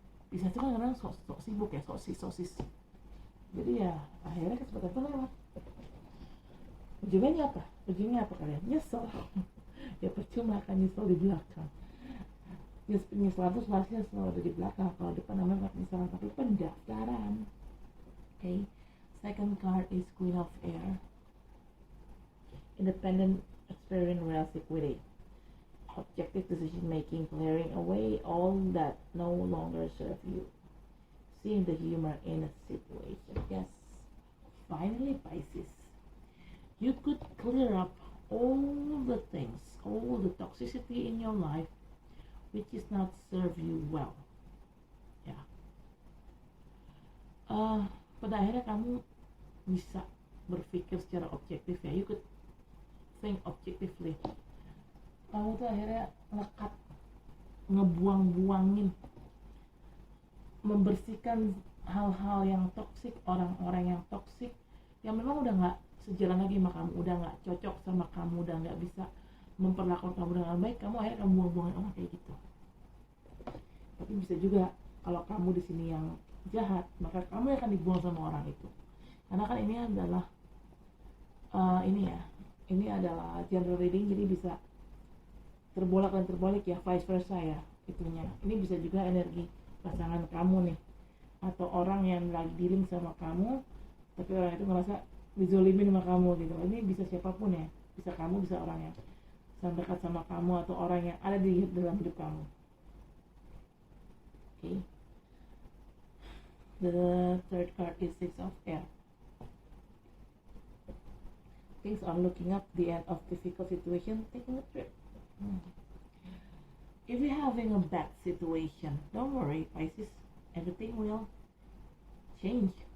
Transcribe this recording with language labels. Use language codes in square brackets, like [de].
[id] Bisa tuh kan kadang sok sibuk ya, sosis. Jadi ya akhirnya kesempatan itu lewat. Ujungnya apa kalian? Nyesel. Ya percuma kan nyesel di belakang. Penyesalan itu selalu ada di belakang. Kalau depan namanya penyesalan, tapi pendaftaran. [en] Okay. Second card is Queen of Air. Independent, experience, real equity. Objective decision making, clearing away all that no longer serve you. Seeing the humor in a situation. Yes. Finally, Pisces. You could clear up all the things, all the toxicity in your life which is not serve you well. [id] Ya. Pada akhirnya kamu bisa berpikir secara objektif ya. [en] You could think objectively. [id] Kamu tuh akhirnya ngekat, ngebuang-buangin, membersihkan hal-hal yang toksik, orang-orang yang toksik yang memang udah nggak sejalan lagi sama kamu, udah nggak cocok sama kamu, udah nggak bisa memperlakukan kamu dengan baik. Kamu akhirnya kamu buang-buangin orang kayak gitu. Tapi bisa juga kalau kamu di sini yang jahat, maka kamu akan dibuang sama orang itu. Karena kan ini adalah ini adalah general reading, jadi bisa terbolak dan terbalik ya, vice versa ya itunya. Ini bisa juga energi pasangan kamu nih, atau orang yang lagi dealing sama kamu, tapi orang itu ngerasa dizolimin sama kamu gitu. Ini bisa siapapun ya, bisa kamu, bisa orang yang sangat dekat sama kamu, atau orang yang ada di dalam hidup kamu. Okay. The third card is Six of Air. Things are looking up, the end of difficult situation, taking a trip. If you're having a bad situation, don't worry, Pisces, everything will change.